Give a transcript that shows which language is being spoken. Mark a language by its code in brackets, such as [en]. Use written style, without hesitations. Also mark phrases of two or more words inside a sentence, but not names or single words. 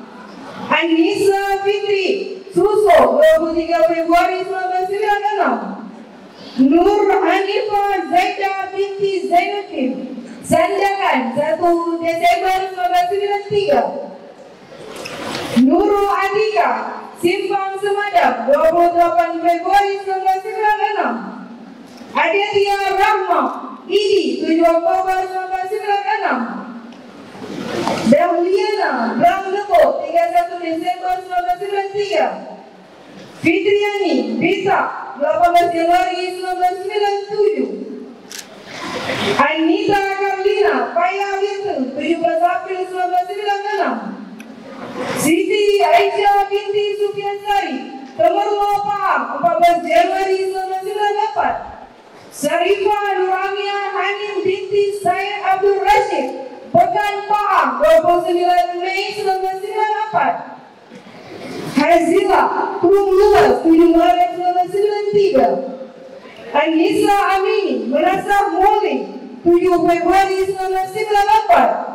[id] Anissa Fitri Suso 23 Februari 1996. Nur Hanifah Zaida binti Zainuddin Sanjakan 1 Desember 1993. Nurul Andika Simpang Semadap 28 Februari 1996. Aditya Rahma Idi 7 Oktober 1996. Dahliana Branglepo 31 Desember 1993. Fitriani Bisa 18 Januari 1997. Anita Karlina Paya Winter 17 April 1996. Siti Aisyah binti Sufiansari Temerlo Paham 14 Januari 1994. Sarifah Nuramia Hanim binti Said Abdul Rashid Pekan Paham 29 Mei 1994. Hazila Kurung Luas 7 Maret 1993. Anissa Amini Merasah Moli 7 Februari 1994.